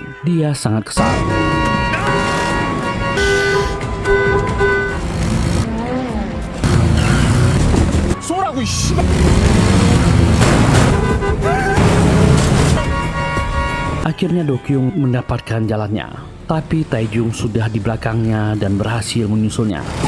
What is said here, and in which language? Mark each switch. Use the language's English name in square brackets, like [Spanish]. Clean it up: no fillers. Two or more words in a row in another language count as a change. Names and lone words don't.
[Indonesian] Dia sangat kesal. [Korean] 쏘라고, 이 씨발! [Indonesian] Akhirnya Do-kyung mendapatkan jalannya. Tapi Taejong sudah di belakangnya dan berhasil menyusulnya.